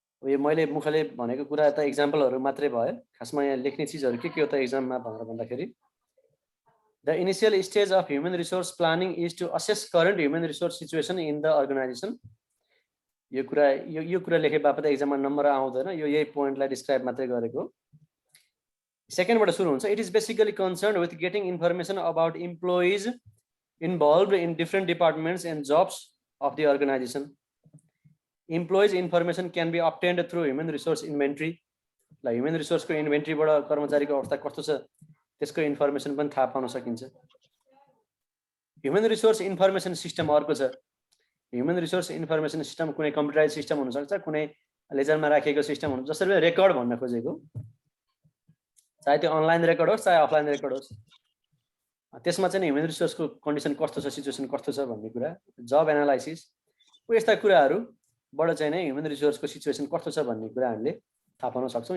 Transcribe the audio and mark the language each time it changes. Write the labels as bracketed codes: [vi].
[ne] यो मैले मुखले भनेको कुरा त एक्जाम्पलहरू मात्रै भयो, खासमा यहाँ लेख्ने चिजहरू के हो त एक्जाममा भनेर भन्दाखेरि [en] The initial stage of human resource planning is to assess current human resource situation in the organization. [ne] यो कुरा लेखे बापत एक्जाममा नम्बर आउँदैन, यो यही पोइन्टलाई डिस्क्राइब मात्रै गरेको। सेकेन्डबाट सुरु हुन्छ। [en] It is basically concerned with getting information about employees involved in different departments and jobs of the organization. Employees information can be obtained through human resource inventory. [ne] ल ह्युमन रिसोर्सको इन्भेन्ट्रीबाट कर्मचारीको अवस्था कस्तो छ त्यसको इन्फर्मेसन पनि थाहा पाउन सकिन्छ। ह्युमन रिसोर्स इन्फर्मेसन सिस्टम अर्को छ। ह्युमन रिसोर्स इन्फर्मेसन सिस्टम कुनै कम्प्युटराइज सिस्टम हुनसक्छ, कुनै लेजरमा राखिएको सिस्टम हुनु, जसरी रेकर्ड भन्न खोजेको, चाहे त्यो अनलाइन रेकर्ड होस् चाहे अफलाइन रेकर्ड होस्, त्यसमा चाहिँ ह्युमन रिसोर्सको कन्डिसन कस्तो छ, सिचुएसन कस्तो छ भन्ने कुरा, जब एनालाइसिस, यस्ता कुराहरूबाट चाहिँ नै ह्युमन रिसोर्सको सिचुएसन कस्तो छ भन्ने कुरा हामीले थाहा पाउन सक्छौँ।